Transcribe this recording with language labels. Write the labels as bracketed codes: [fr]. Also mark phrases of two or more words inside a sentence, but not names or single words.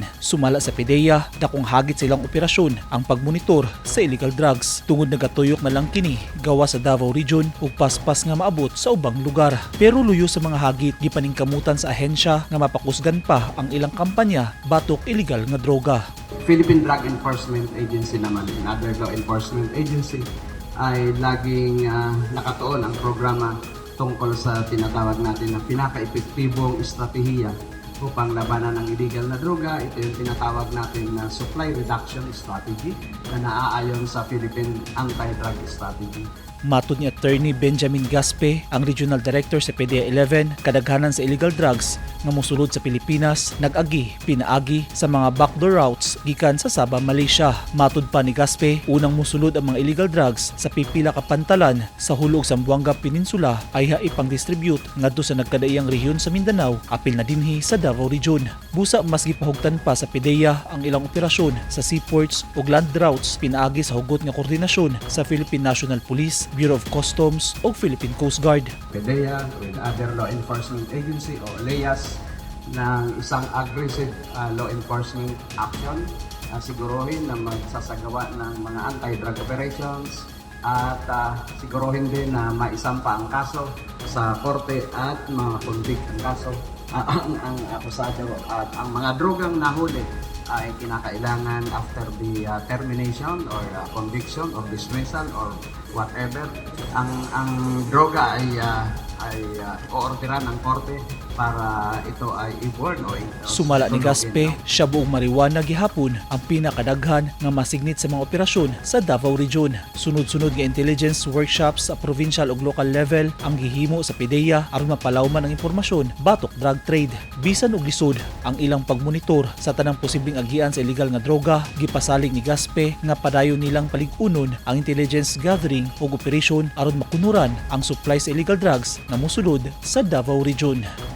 [ceb] Sumala sa PDEA, dakong hagit silang operasyon ang pagmonitor sa [en] illegal drugs. [ceb] Tungod nagatuyok na lang kini gawa sa Davao Region ug paspas nga maabot sa ubang lugar. Pero luyo sa mga hagit gipaningkamutan sa ahensya nga mapakusgan pa ang ilang kampanya batok illegal nga droga. [tl] Philippine Drug Enforcement Agency naman, [en] another law enforcement agency, [tl] ay laging nakatuon ang programa tungkol sa tinatawag natin na pinaka-epektibong estratehiya upang labanan ng illegal na droga. Ito yung tinatawag natin na [en] supply reduction strategy [tl] na naaayon sa Philippine Anti-Drug Strategy. [ceb] Matod ni Attorney Benjamin Gaspe, ang Regional Director sa PDEA 11, kadaghanan sa [en] illegal drugs [ceb] nga mosulod sa Pilipinas nag-agi pinaagi sa mga [en] backdoor routes [ceb] gikan sa Sabah, Malaysia. Matod pa ni Gaspe, unang mosulod ang mga [en] illegal drugs [ceb] sa pipila ka pantalan sa hulog sa Zamboanga Peninsula ay haipang distribute ngadto sa nagkadaiyang rehiyon sa Mindanao, apil na dinhi sa Davao Region. Busa mas gipahugtan pa sa PDEA ang ilang operasyon sa seaports ug [en] land routes [ceb] pinaagi sa hugot nga koordinasyon sa Philippine National Police, Bureau of Customs ug Philippine Coast Guard. [en] PDEA with other law enforcement agency o LEAS [tl] ng isang [en] aggressive law enforcement action, siguruhin [tl] na magsasagawa ng mga [en] anti-drug operations [tl] at siguruhin din na maisampa ang kaso sa korte at ma-convict ang kaso ang akusado at ang mga drogang nahuli ay kinakailangan [en] after the termination or conviction or dismissal or whatever, [tl] ang droga ay oorderan ng korte para ito ay i-burn o [ceb] sumala ni Gaspe, siya buong marijuana gihapon ang pinakadaghan nga masignit sa mga operasyon sa Davao Region. Sunod-sunod nga [en] intelligence workshops [ceb] sa provincial ug local level ang gihimo sa PDEA aron mapalawman ang impormasyon batok drug trade. Bisan og lisod ang ilang pagmonitor sa tanang posibleng agian sa illegal nga droga, gipasalig ni Gaspe nga padayon nilang paligunon ang [en] intelligence gathering [ceb] ug operation aron makunuran ang supply sa [en] illegal drugs [ceb] na mosulod sa Davao Region.